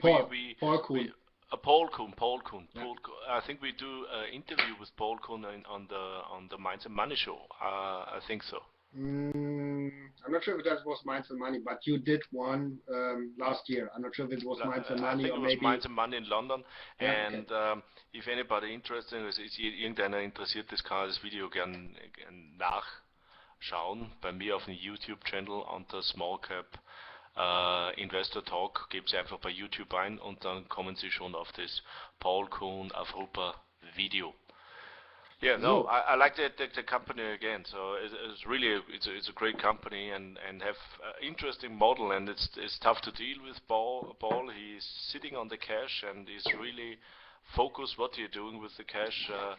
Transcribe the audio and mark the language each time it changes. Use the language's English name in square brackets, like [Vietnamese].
[English] Paul Kuhn. Paul Kuhn. Yeah. I think we do an interview with Paul Kuhn on the Mines and Money show. I think so. I'm not sure if that was Mines and Money, but you did one last year. I'm not sure if it was Mines and Money, I think or it was maybe Mines and Money in London. [German] Ja, And if anybody interested ist, irgendeiner interessiert ist, kann das Video gern nachschauen. Bei mir auf dem YouTube-Channel unter Smallcap-Investor Talk. Gebt Sie einfach bei YouTube ein und dann kommen Sie schon auf das Paul Kuhn Avrupa Video. [English] Yeah, no, I like the company again. So it's really it's a great company and have interesting model, and it's tough to deal with Paul. He's sitting on the cash and he's really focused what you're doing with the cash.